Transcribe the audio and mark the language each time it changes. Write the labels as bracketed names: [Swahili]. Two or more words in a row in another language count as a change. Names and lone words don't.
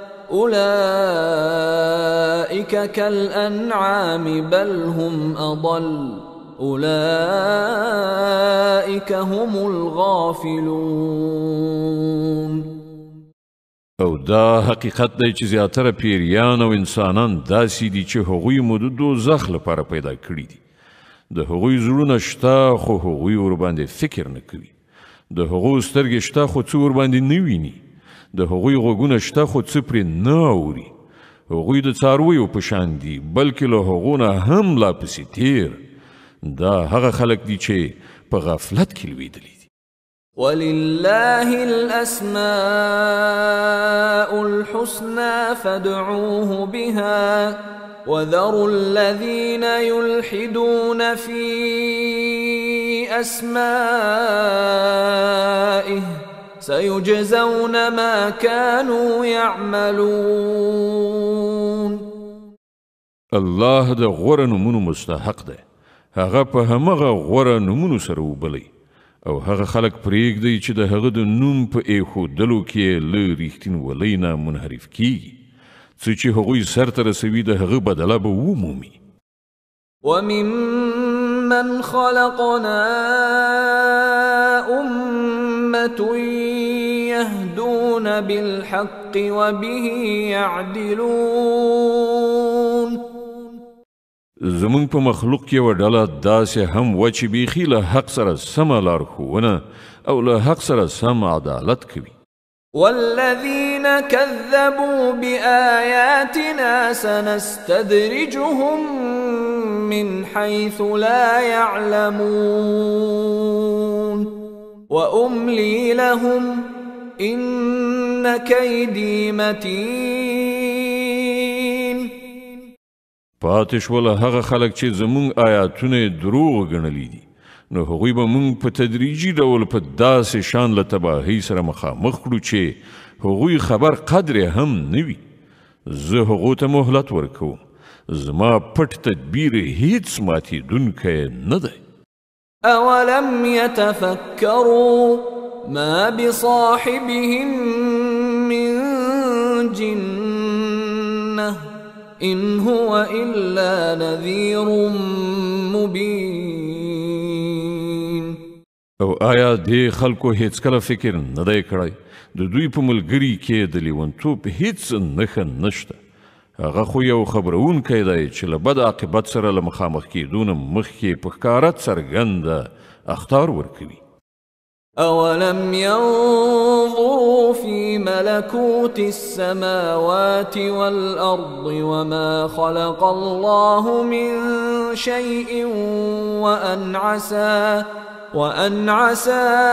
[Arabic] أولئك كالأنعام بل هم أضل أولئك هم الغافلون. [Pashto] او دا حقیقت دی چې زیاتره پیریان او انسانان داسې دي چې هغوی مو د دوزخ لپاره پیدا کړي دي. د هغوی زړونه شته خو هغوی ورباندې فکر نه کوي. د هغوی سترګې شته خو څه ورباندې نه ویني. د هغوی غوږونه شته خو څه پرې نه اوري. هغوی د څارویو په شان دي بلکې له هغو نه هم لا پسې تیر. دا هغه خلک دي چې په غفلت کې لویدلي دي. [Arabic] ولله الأسماء الحسنى فادعوه بها وذروا الذين يلحدون في أسمائه سيجزون ما كانوا يعملون. [Pashto] الله د غوره نومونو مستحق دی. هغه په همغه غوره نومونو سره وبلی او هغه خلک پرېږدي چې د هغه د نوم په ایښودلو کې له رښتینولۍ نه منحرف کیږي، څه چې هغوی سرته رسوي د هغه بدله به ومومي. [Arabic] وممن خلقنا أمة يهدون بالحق وبه يعدلون. [Pashto] زمونږ په مخلوق کې یوه ډله داسې هم وه چې بیخي له حق سره سمه لارښوونه او له حق سره سم عدالت کوي. [Arabic] والذين كذبوا بآياتنا سنستدرجهم من حيث لا يعلمون وأملي لهم إن كيدي متين. [Pashto] پاتې شوله هغه خلک چې زمونږ آیاتونه دروغ ګڼلي دي، نو هغوی به مونږ په تدریجي ډول په داسې شان له تباهۍ سره مخامخ کړو چې هغوی خبر قدر هم نه وي. زه هغو ته مهلت ورکوم. زما پټ تدبیر هیڅ ماتېدونکی نه دی. [Arabic] أولم يتفكروا ما بصاحبهم من جنة إن هو إلا نذير مبين. [Pashto] او آیا دې خلکو هیڅ کله فکر نه دی کړی د دوی په ملګري کې د لیونتوب هیڅ نښه نشته؟ هغه خو یو خبرونکی دی چې له بد عاقبت سره له مخامخ کېدو نه مخکې په ښکاره څرګنده اخطار ورکوي. [Arabic] أولم ينظروا في ملكوت السماوات والأرض وما خلق الله من شيء وأن عسى